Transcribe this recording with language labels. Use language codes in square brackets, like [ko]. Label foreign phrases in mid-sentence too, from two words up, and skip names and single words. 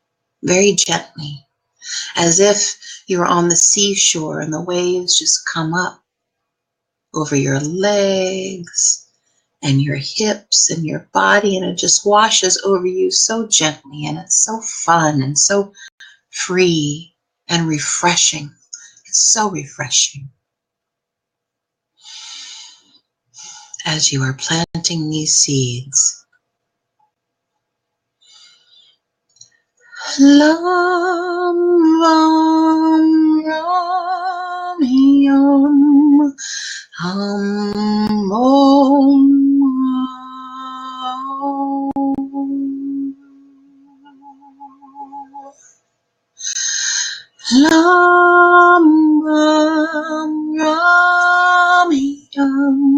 [en] as if you're on the seashore and the waves just come up over your legs and your hips and your body, and it just washes over you so gently, and it's so fun and so free and refreshing. It's so refreshing as you are planting these seeds. [sa] Lam Ram Ram Yam Ham Om Lam Ram Ram Yam